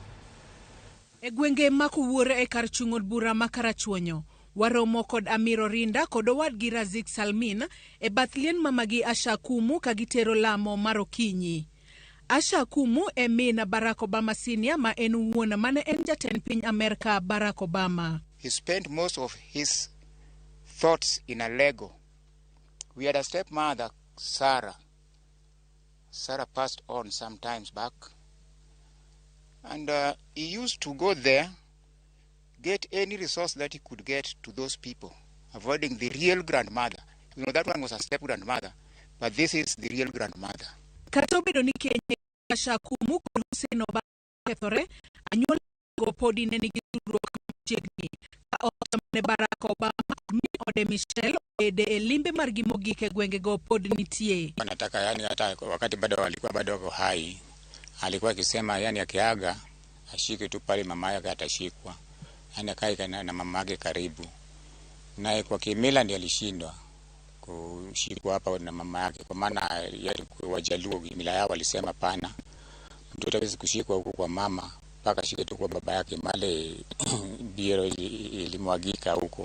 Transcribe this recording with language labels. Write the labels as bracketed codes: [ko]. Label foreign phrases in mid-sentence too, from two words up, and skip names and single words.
[luo] E gwenge makuwuore e kar chung' od bura ma Karachuonyo, waromo kod Amiro Rinda kod owadgi Razik Salmin e bath lien mamagi Asha Akumu ka gitero lamo mar okinyi. Asha Akumu e min Barack Obama Senior ma en wuon mane en jatend piny Amerika Barack Obama. [en] He spent most of his thoughts in a Lego. We had a stepmother, Sarah. Sarah passed on some times back. And he used to go there, get any resource that he could get to those people, avoiding the real grandmother. You know, that one was a step-grandmother, but this is the real grandmother. [luo] Katobedo ni Kenya Asha Akumu kod Hussein Obama kethore, anyuola go podi ne nigi tudruok machiegni. Ka otamne Barack Obama mi ode Michelle ede e limbe margi mogik e gwengego pod nitie. [sw] Wanataka yani hata wakati bado walikuwa bado wako hai, alikuwa akisema yani akiaga ashike tu pale mama yake atashikwa, yani akae na mama yake karibu naye. Kwa kimila ndiye alishindwa kushikwa hapa na mama yake, kwa maana yale Wajaluo kimila yao walisema pana, mtoto hawezi kushikwa huko kwa mama mpaka shike tu kwa baba yake, [luo] male biero [sw] ilimwagika huko.